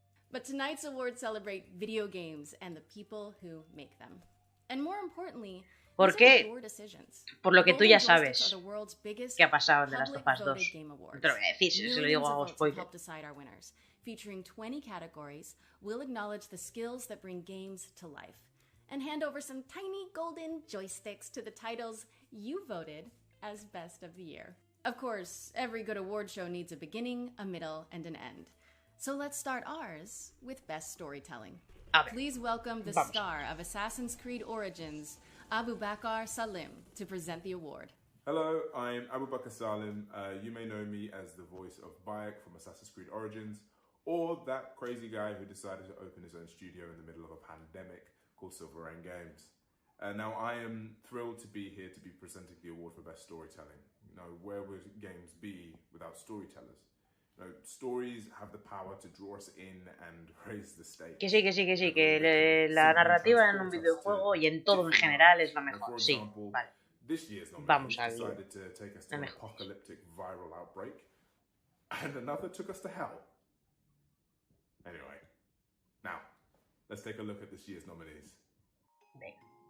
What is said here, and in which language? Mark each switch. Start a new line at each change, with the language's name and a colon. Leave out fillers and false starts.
English: But tonight's awards celebrate video games and the people who make them. And more importantly,
Spanish: porque, por lo que tú ya sabes qué ha pasado en The Last of Us 2. No te lo voy a decir, si se lo digo hago spoiler.
English: Featuring 20 categories, we'll acknowledge the skills that bring games to life and hand over some tiny golden joysticks to the titles you voted as best of the year. Of course, every good award show needs a beginning, a middle, and an end. So let's start ours with Best Storytelling. Please welcome the star of Assassin's Creed Origins, Abu Bakr Salim, to present the award. Hello, I'm Abu Bakr Salim. You may know me as the voice of Bayek from Assassin's Creed Origins, or that crazy guy who decided to open his own studio in the middle of a pandemic called Silver Rain Games. Now, I am thrilled to be here to be presenting the award for Best Storytelling. You know, where would games be without storytellers? You know, stories have the power to draw us in and raise the stakes.
Spanish: Que sí, que la narrativa en un videojuego y en todo en general es lo mejor. Sí, vale. Vamos a ver. La mejor.
English: Apocalyptic viral outbreak, and another took us to hell. Anyway, now let's take a look at this year's nominees.
Spanish: Venga.